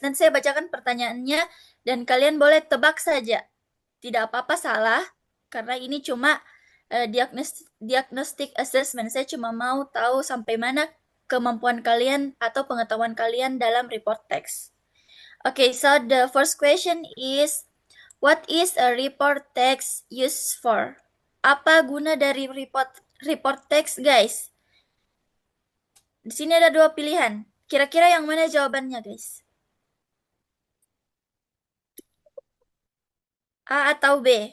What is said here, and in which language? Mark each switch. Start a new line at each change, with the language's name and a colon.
Indonesian: Nanti saya bacakan pertanyaannya dan kalian boleh tebak saja. Tidak apa-apa salah, karena ini cuma diagnostic assessment. Saya cuma mau tahu sampai mana kemampuan kalian atau pengetahuan kalian dalam report text.
English: Okay, so the first question is, what is a report text used for?
Indonesian: Apa guna dari report text, guys? Di sini ada 2 pilihan. Kira-kira yang mana jawabannya, guys? A atau B?